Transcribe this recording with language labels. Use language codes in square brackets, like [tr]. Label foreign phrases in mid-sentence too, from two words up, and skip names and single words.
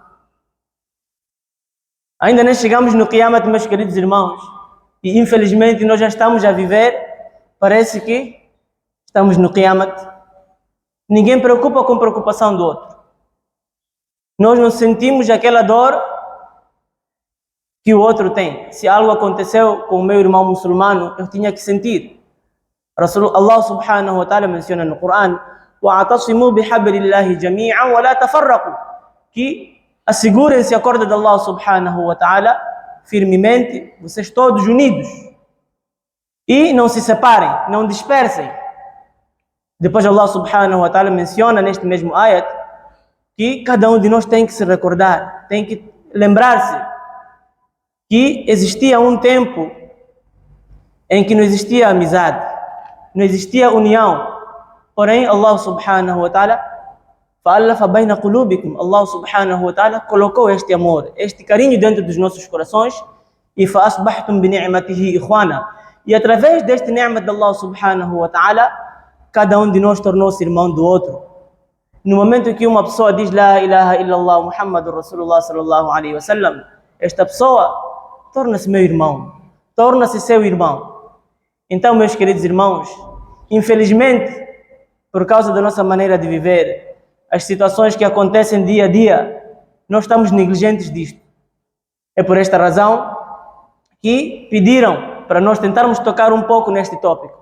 [pt] Ainda nem chegamos no Qiyamat, meus queridos irmãos, e infelizmente nós já estamos a viver, parece que estamos no Qiyamat. Ninguém preocupa com a preocupação do outro. Nós não sentimos aquela dor que o outro tem. Se algo aconteceu com o meu irmão muçulmano, eu tinha que sentir. Allah [ar] سبحانه وتعالى [pt] menciona no Coran [ar] وَاعْتَصِمُوا بِحَبْلِ اللَّهِ جَمِيعًا وَلَا تَفَرَّقُوا, [pt] que assegurem-se a corda de Allah [ar] سبحانه وتعالى [pt] firmemente, vocês todos unidos, e não se separem, não dispersem. Depois Allah [ar] سبحانه وتعالى [pt] menciona neste mesmo ayat que cada um de nós tem que se recordar, tem que lembrar-se que existia um tempo em que não existia amizade, não existia união. Porém, Allah [ar] سبحانه وتعالى فَأَلَّفَ بَيْنَ قُلُوبِكُمْ, [pt] Allah [ar] سبحانه وتعالى [pt] colocou este amor, este carinho dentro dos nossos corações e [ar] فَأَصْبَحْتُمْ بِنِعْمَتِهِ إِخْوَانًا, [pt] e através deste ni'mat de Allah [ar] سبحانه وتعالى, [pt] cada um de nós tornou-se irmão do outro. No momento em que uma pessoa diz [ar] لا إله إلا الله محمد رسول الله صلى الله عليه وسلم, [pt] esta pessoa torna-se meu irmão, torna-se seu irmão. Então, meus queridos irmãos, infelizmente, por causa da nossa maneira de viver, as situações que acontecem dia a dia, nós estamos negligentes disto. É por esta razão que pediram para nós tentarmos tocar um pouco neste tópico.